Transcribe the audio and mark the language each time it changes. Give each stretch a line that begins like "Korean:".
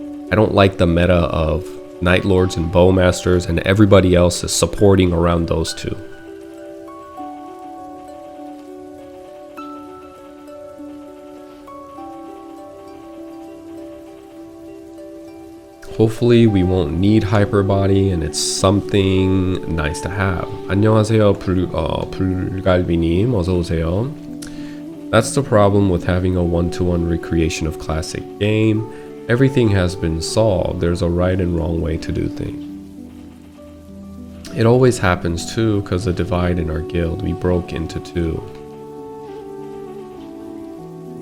English: I don't like the meta of Night Lords and Bowmasters and everybody else is supporting around those two. Hopefully we won't need Hyperbody and it's something nice to have.
Korean: 안녕하세요, 불갈비님, 어서오세요.
English: That's the problem with having a one-to-one recreation of classic game. Everything has been solved. There's a right and wrong way to do things. It always happens too, because the divide in our guild, we broke into 2.